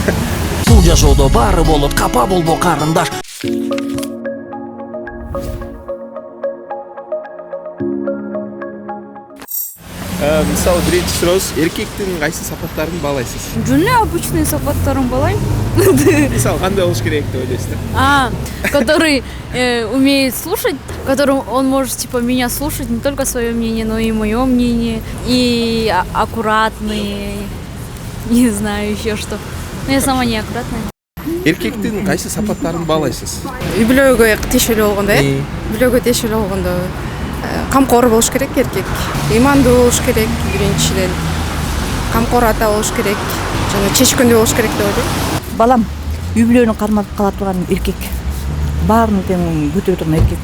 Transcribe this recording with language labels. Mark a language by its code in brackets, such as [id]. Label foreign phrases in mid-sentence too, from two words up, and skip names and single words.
[ky] Бул жашоодо баары болот, капа болбо карындаш. Мисалы биринчи сурооңуз, эркектин кайсы сапаттарын баалайсыз? Жүнү обычный сапаттарын балайм. Мисалы кандай болуш керек деп ойлойсуздар? [ru] Который умеет слушать, который он может типа меня слушать, не только свое мнение, но и мое мнение, и аккуратный, не знаю еще что. Но я сама не аккуратная. [ky] Эркектин кайсы сапаттарын баалайсыз? үй бүлөгө тиешелүү болгондо үй бүлөгө тиешелүү болгондо камкор болуш керек эркек, ыймандуу болуш керек, биринчиден камкор ата болуш керек жана чечкиндүү болуш керек деп ойлойм. Балам үй бүлөнү кармап кала турган эркек, баарын тең көтөрө турган эркек.